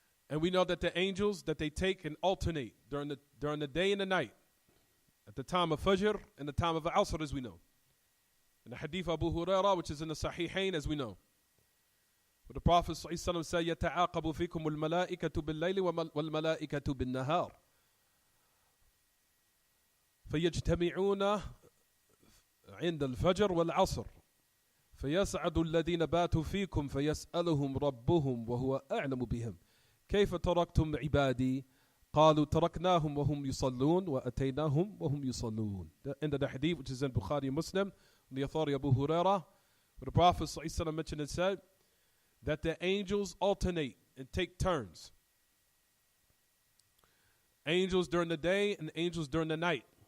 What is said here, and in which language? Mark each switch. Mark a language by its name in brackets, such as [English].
[English] And we know that the angels, that they take and alternate during the day and the night, at the time of Fajr and the time of Asr, as we know. In the hadith of Abu Hurairah, which is in the Sahihain, as we know. But the Prophet ﷺ said, [Arabic] يَتَعَاقَبُ فِيكُمُ الْمَلَائِكَةُ بِاللَّيْلِ وَالْمَلَائِكَةُ بِالنَّهَارِ فيجتمعون عند الفجر والعصر فيسعد الذين باتوا فيكم فيسألهم ربهم وهو أعلم بهم كيف تركتم عبادي قالوا تركناهم وهم يصلون وأتيناهم وهم يصلون. [English] The end of the hadith, which is in Bukhari and Muslim, the authority of Abu Hurairah, where the Prophet ﷺ mentioned and said that the angels alternate and take turns. Angels during the day and angels during the night.